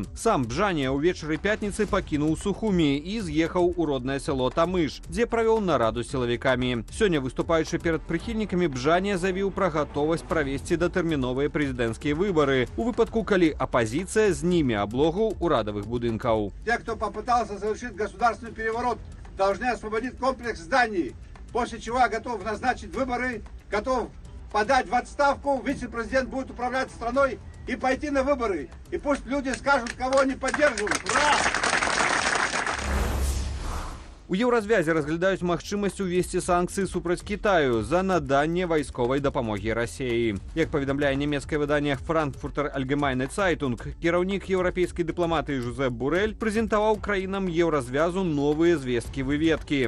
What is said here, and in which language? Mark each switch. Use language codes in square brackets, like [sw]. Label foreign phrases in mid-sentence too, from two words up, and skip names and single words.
[be] Сам Бжанія ўвечары пятніцы пакінуў Сухумі і з'ехаў у роднае сяло Тамыш, дзе правёў нараду з сілавікамі. Сёння, выступаючы перад прыхільнікамі, Бжанія заявіў пра гатовасць правесці датэрміновыя прэзідэнцкія выбары у выпадку, калі апазіцыя зніме аблогу урадавых будынкаў. [ru] Те, кто попытался совершить государственный переворот, должны освободить комплекс зданий, после чего я готов назначить выборы, готов подать в отставку, вице-президент будет управлять страной и пойти на выборы. И пусть люди скажут, кого они поддерживают. Ура! [be] У Еўразвязе разглядаюць магчымасць увесці санкцыі супраць Кітаю за наданне вайсковай дапамогі Расіі. Як паведамляе нямецкае выданне Frankfurter Allgemeine Zeitung, кіраўнік еўрапейскай дыпламатыі Жозеп Бурэль прэзентаваў краінам Еўразвязу новыя звесткі-выведкі.